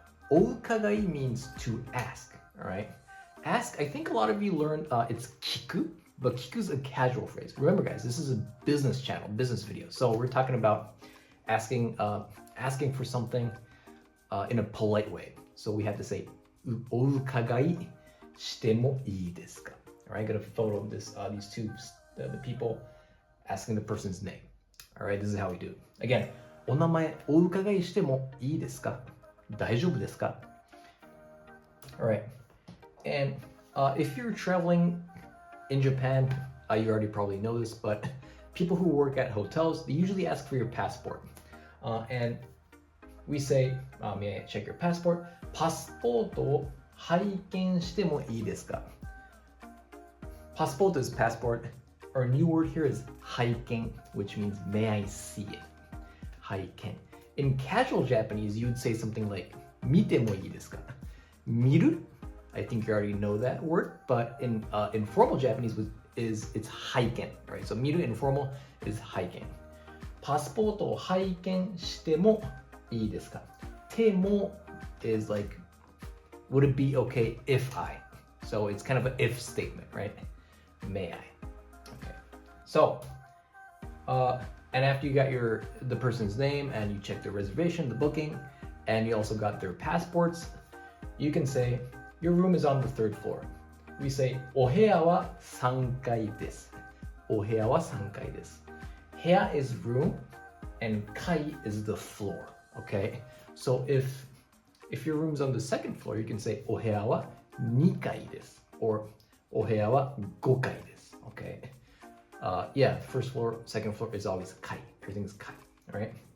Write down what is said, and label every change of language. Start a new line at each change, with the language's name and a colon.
English: お伺い means to ask, all right? Ask, I think a lot of you learned it's kiku, but kiku is a casual phrase. Remember guys, this is a business channel, business video. So we're talking about asking for something in a polite way.
Japanese: So we have to say, お伺いしてもいいですか?
English: All right, I got a photo of this, these two, the people asking the person's name. All right, this is how we do it.
Japanese: Again, お名前お伺いしてもいいですか? 大丈夫ですか?
English: All right, and if you're traveling in Japan, you already probably know this, but people who work at hotels, they usually ask for your passport. And we say, may I check your passport?
Japanese: パスポートを拝見してもいいですか?
English: Passport is passport. Our new word here is 拝見, which means may I see it?
Japanese: 拝見.
English: In casual Japanese, you would say something like
Japanese: 見てもいいですか? 見る?
English: I think you already know that word, but in informal Japanese it's 拝見, right? So 見る informal is 拝見.
Japanese: パスポートを拝見してもいいですか?
English: ても is like, would it be okay if I? So it's kind of an if statement, right? May I? Okay. So, and after you got the person's name and you check the reservation, the booking, and you also got their passports, you can say, your room is on the 3rd floor.
Japanese: We say, お部屋は3階です. お部屋は3階です.
English: 部屋 is room and 階 is the floor, okay? So if your room's on the 2nd floor, you can say,
Japanese: お部屋は2階です.
English: Or
Japanese: お部屋は5階です,
English: okay? Yeah, 1st floor, 2nd floor is always 階. Everything is 階, all right?